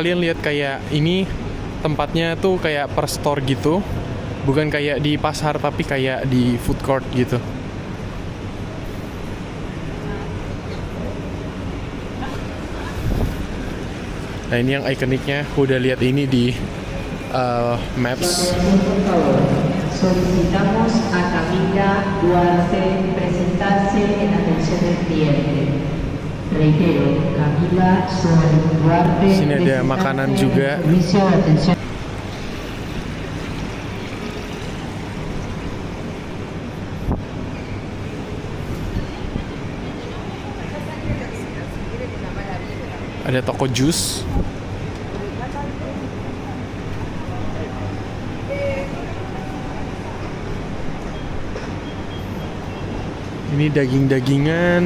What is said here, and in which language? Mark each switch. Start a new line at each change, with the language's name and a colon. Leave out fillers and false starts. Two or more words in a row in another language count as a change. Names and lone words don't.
Indonesian: Kalian lihat kayak ini tempatnya tuh kayak
English: per store
Indonesian: gitu. Bukan kayak di pasar tapi kayak di
English: food court
Indonesian: gitu. Nah ini yang ikoniknya. Aku udah lihat ini di Maps.
Spanish: Solicitamos a Camila Duarte presentarse en atención del cliente. Reitero, Camila Duarte.
Indonesian: Sini ada makanan juga.
Spanish: Servicio de atención.
Indonesian: Ada toko jus. Ini daging-dagingan.